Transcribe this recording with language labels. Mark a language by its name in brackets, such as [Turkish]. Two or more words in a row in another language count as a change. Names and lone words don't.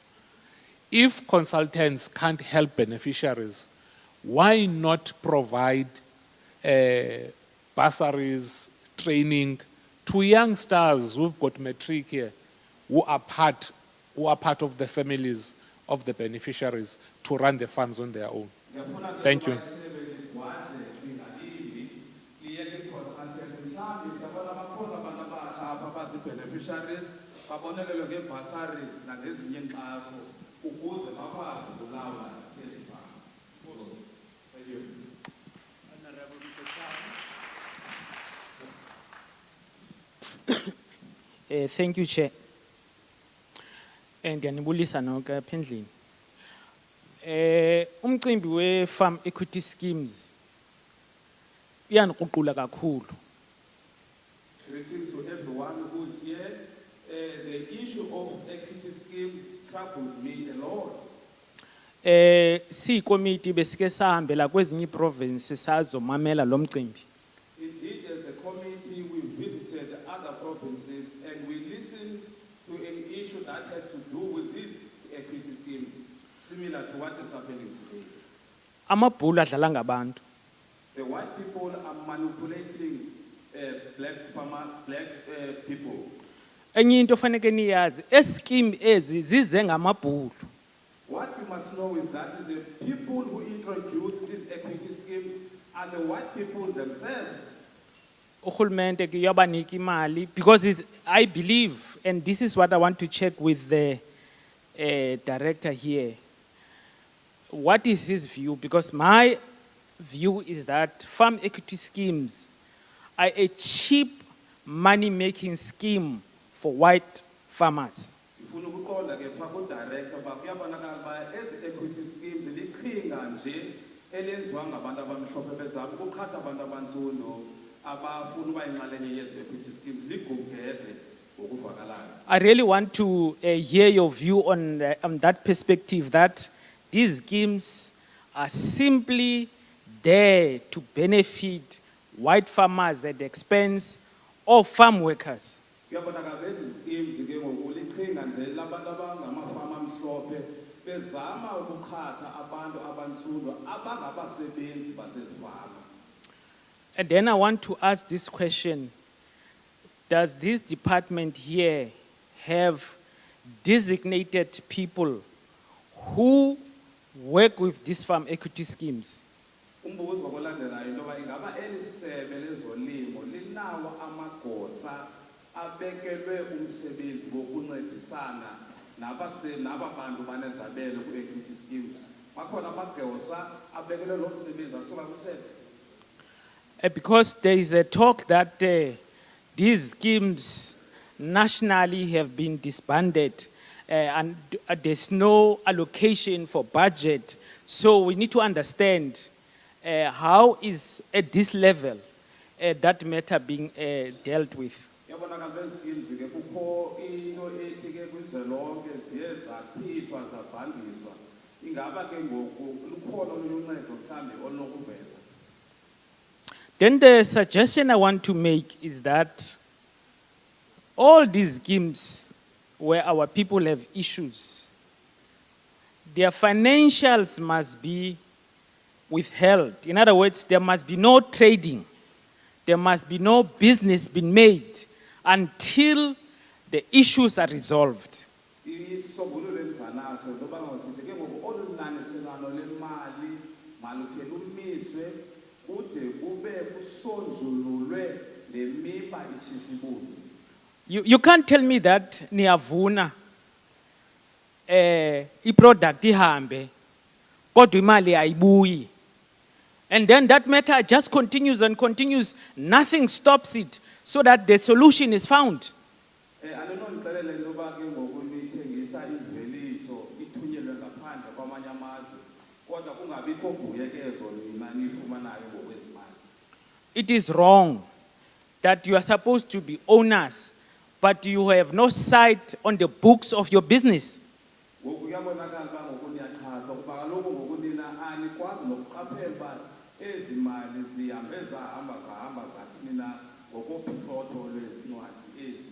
[English] If consultants can't help beneficiaries, why not provide bursaries, training to youngsters who've got matric here, who are part of the families of the beneficiaries to run the farms on their own? Thank you. [Xhosa] Beneficiaries babonelelwe ngebursaries nangezinye inkxaso ukuze bakwazi ukulawula ezi fama. [English] Thank you. Thank you, Chair. [Xhosa] And ndiyanibulisa nonke apha endlini. Umcimbi [English] we-farm equity schemes [Xhosa] uyandiququla kakhulu. [English] Greetings to everyone who's here. The issue of equity schemes troubles me a lot. [Xhosa] Siyikomiti besike sahambela kwezinye provinces sazomamela lo mcimbi. [English] Indeed, as a committee, we visited other provinces and we listened to an issue that had to do with these equity schemes, similar to what is happening today. [Xhosa] Amabhulu adlala ngabantu. [English] The white people are manipulating black people. [Xhosa] Enye into faneke niyazi, scheme ezi zize ngamabhulu. [English] What you must know is that the people who introduce these equity schemes are the white people themselves. [Xhosa] Urhulumente ke uyabanika imali [English] because I believe, and this is what I want to check with the director here. What is his view? Because my view is that farm equity schemes are a cheap money-making scheme for white farmers. [Xhosa] Ifuna ukuqonda ke pha ku director ba kuyabonakala ba nje elenziwa ngabantu abamhlophe bezama ukuqhatha abantu abantsundu abafuna uba yinxalenye yezi [English] equity schemes [Xhosa] ligubheze ngokuvakalayo. [English] I really want to hear your view on that perspective, that these schemes are simply there to benefit white farmers at the expense of farm workers. [Xhosa] Kuyabonakala ezi schemes ke ngoku liqhinga nje labantu abangamafama amhlophe bezama ukuqhatha abantu abantsundu abangabasebenzi basezifama. [English] And then I want to ask this question: does this department here have designated people who work with these farm equity schemes? [Xhosa] Umbuzo olandelayo into yoba ingaba eli sebe lezolimo linawo amagosa abekelwe umsebenzi wokuncedisana naba bantu banezabelo [English] ku-equity scheme. [Xhosa] Bakhona amagosa abekelwe lo msebenzi asuka kwisebe. [English] Because there is a talk that these schemes nationally have been disbanded and there's no allocation for budget. So we need to understand how is at this level that matter being dealt with. [Xhosa] Yabonakala lezi schemes ke kukho into ethi ke kwizwelonke ziye zachithwa zabhandiswa. Ingaba ke ngoku lukhona olunye uncedo mhlambe olunokuvela. [English] Then the suggestion I want to make is that all these schemes where our people have issues, their financials must be withheld. In other words, there must be no trading. There must be no business being made until the issues are resolved. [Xhosa] Isombululo endizanaso ngoba ngosithi ke ngoku olunaniselano lemali malukhe lumiswe kude kube kusonjululwe le miba itshisibunzi. [English] You can't tell me that [Xhosa] niyavuna i-product ihambe kodwa imali ayibuyi. [English] And then that matter just continues and continues. Nothing stops it so that the solution is found. [Xhosa] Andinondixelele into yoba ke ngoku nithengisa imveliso ithunyelwe ngaphandle kwamanye amazwe kodwa kungabikho mbuyekezo nina niyifumanayo ngokwezimali. [English] It is wrong that you are supposed to be owners, but you have no sight on the books of your business. [Xhosa] Ngoku kuyabonakala uba ngoku niyaqhathwa kuba kaloku ngoku nina anikwazi nokuqaphela uba ezi mali zihambe zahamba zathi nina ngokophotho lwezincwadi ezi.